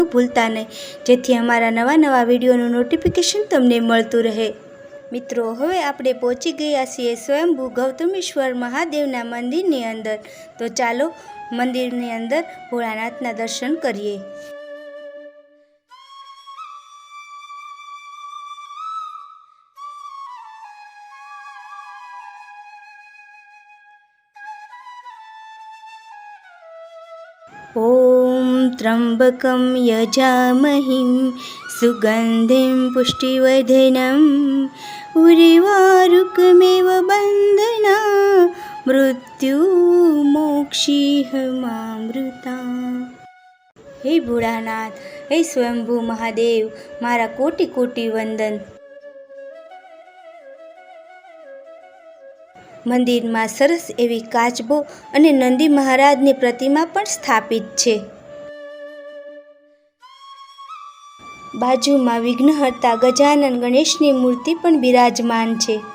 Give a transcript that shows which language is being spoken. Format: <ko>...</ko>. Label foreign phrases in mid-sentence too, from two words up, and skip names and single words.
<gu>ભૂલતા નહીં, જેથી અમારા નવા વિડીયોનું નોટિફિકેશન તમને મળતું રહે। મિત્રો, હવે આપણે પહોંચી ગયા છીએ સ્વયંભૂ ગૌતમેશ્વર મહાદેવના મંદિરની અંદર। તો ચાલો મંદિરની અંદર ભોળાનાથના દર્શન કરીએ।</gu> <sa>ॐ त्र्यम्बकं यजामहिं सुगन्धिं पुष्टिवर्धनम् उर्वारुकमेव बन्धना मृत्युमोक्षीहमामृता।</sa> <gu>હે ભોળાનાથ, હે સ્વયંભૂ મહાદેવ, મારા કોટિ કોટિ વંદન। મંદિરમાં સરસ એવી કાચબો અને નંદી મહારાજની પ્રતિમા પણ સ્થાપિત છે। બાજુમાં વિઘ્નહર્તા ગજાનન ગણેશની મૂર્તિ પણ બિરાજમાન છે।</gu>